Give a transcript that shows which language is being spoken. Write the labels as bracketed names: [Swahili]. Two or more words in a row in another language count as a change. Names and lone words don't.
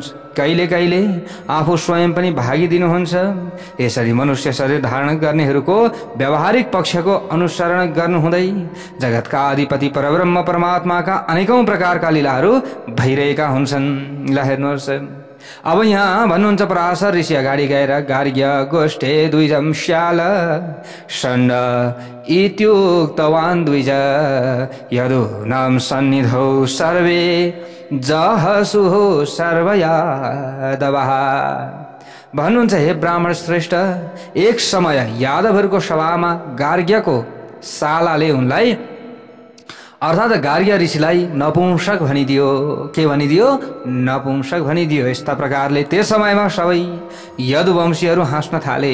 [Nepali] कहिले कहिले आफू स्वयं पनि भागिदिनुहुन्छ। यसरी मनुष्य शरीर धारण गर्नेहरूको व्यावहारिक पक्षको अनुसरण गर्नुहुँदै जगतका अधिपति परब्रह्म परमात्माका अनेकौं प्रकारका लीलाहरू भइरहेका हुन्छन्। ल हेर्नुहोस्, अब यहाँ भन्नुहुन्छ पराशर ऋषि अगाडि गएर [Sanskrit] गार्ग्य गोष्ठे द्विजम श्याल षण्ड इत्युक्तवान् द्विज यदूनां सन्निधौ सर्वे जहसुः सर्वयादवः। [Nepali] भन्नुहुन्छ हे ब्राह्मण श्रेष्ठ, एक समय यादवहरूको सभामा गार्ग्यको सालाले उनलाई अर्थात् गार्ग्य ऋषिलाई नपुंसक भनिदियो। के भनिदियो? नपुंसक भनिदियो। यस्ता प्रकारले त्यस समयमा सबै यदुवंशीहरू हाँस्न थाले।